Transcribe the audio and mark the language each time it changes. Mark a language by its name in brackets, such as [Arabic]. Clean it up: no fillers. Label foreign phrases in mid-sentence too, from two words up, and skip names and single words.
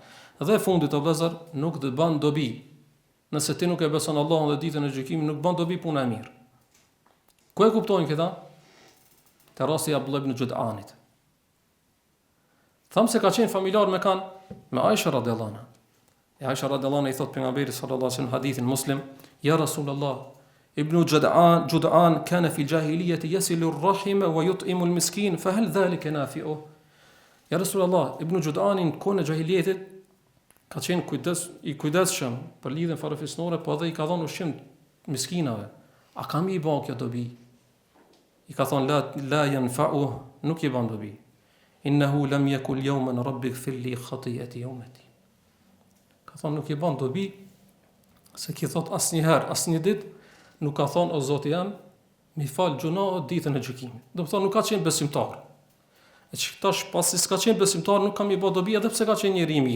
[Albanian] Dhe e fundit o vëllezër, nuk të bën dobi. Nëse ti nuk e beson Allahun dhe ditën e gjykimit, nuk bën dobi puna e mirë. Ku e kuptojnë këta? Te rasti i Abdullah ibn Jud'anit. Tham se ka qenë familjar me Aisha [Arabic] رضي الله عنها. E Aisha رضي الله عنها [Albanian] i thot pejgamberit [Arabic] صلى الله عليه وسلم hadithin Muslim, يا رسول الله، ابن جدعان كان في الجاهلية يصل الرحم ويطعم المسكين، فهل ذلك نافعه? يا رسول الله, [Albanian] ibn Jud'anin në jahiliyetit ka qenë kujdesshëm për lidhjen farefisnore, po edhe i ka dhënë ushqim miskinave. A kam i bën kjo dobi? I ka thonë [Arabic] لا ينفع, [Albanian] nuk i bën dobi. [Arabic] إنه لم يقل يوما رب اغفر لي خطيئتي يوم. [Albanian] Ka thonë nuk i bën dobi se ki thot asnjëherë, asnjë ditë nuk ka thonë o Zoti jam, mi fal gjunohet ditën e gjykimit. Do të thonë nuk ka qenë besimtar. E që tash pasi s'ka qenë besimtar nuk kam i bë dobi edhe pse ka qenë njeri i mirë.